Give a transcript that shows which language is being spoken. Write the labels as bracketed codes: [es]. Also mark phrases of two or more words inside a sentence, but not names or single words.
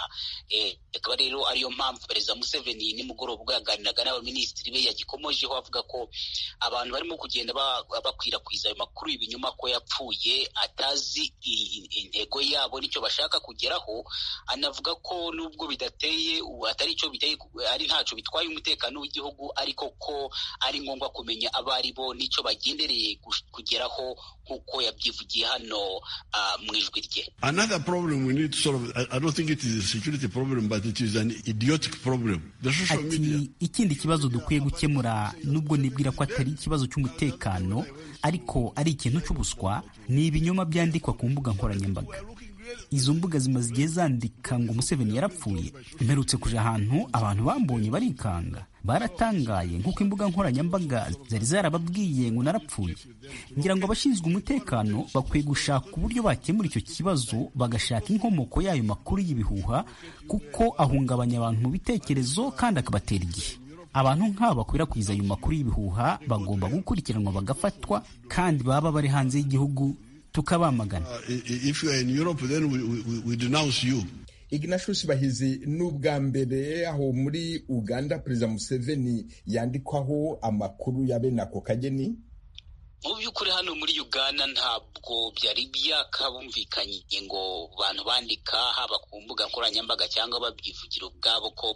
[rw] Akaba rero ariyo mpamvu Perezida Museveni nimugoroba ubwo yaganiraga n'abaminisitiri be yagikomojeho avuga ko abantu barimo kugenda bakwirakwiza ayo makuru y'ibinyoma ko yapfuye, atazi intego yabo nicyo bashaka kugeraho. Anavuga ko nubwo bidateye atari icyo biteye, ari ntacyo bitwaye umutekano w'igihugu, ariko ko ari ngombwa kumenya abari bo nicyo bagendereye kugeraho, nk'uko yabyivugiye hano mu ijwi rye. [en] Another problem we need to solve, I don't think it is a security problem, but it is an idiotic problem. The social media. [rw] Ikindi kibazo dukwiye gukemura, nubwo nibwira ko atari ikibazo cy'umutekano ariko ari ikintu cy'ubuswa, ni ibinyoma byandikwa ku mbuga nkoranyambaga. Izo mbuga zimaze igihe zandika ngo Museveni yarapfuye. Mperutse kuja ahantu abantu bambonye barikanga, baratangaye nk'uko imbuga nkoranyambaga zari zarababwiye ngo narapfuye. Ngira ngo abashinzwe umutekano bakwiye gushaka uburyo bakemura icyo kibazo, bagashaka inkomoko y'ayo makuru y'ibihuha, kuko ahungabanya abantu mu bitekerezo kandi akabatera igihe. Abantu nk'aba bakwirakwiza ayo makuru y'ibihuha bagomba gukurikiranwa bagafatwa, kandi baba bari hanze y'igihugu tukabamagana. [en] If you are in Europe, then we denounce you. [rw] Ignatius Bahizi, n'ubwa mbere aho muri Uganda Perezida Museveni yandikwaho amakuru ya bene ako kageni? Mu by'ukuri hano muri Uganda ntabwo byari byakabumvikanye ngo abantu bandika haba ku mbuga nkoranyambaga cyangwa babyivugira ubwabo ko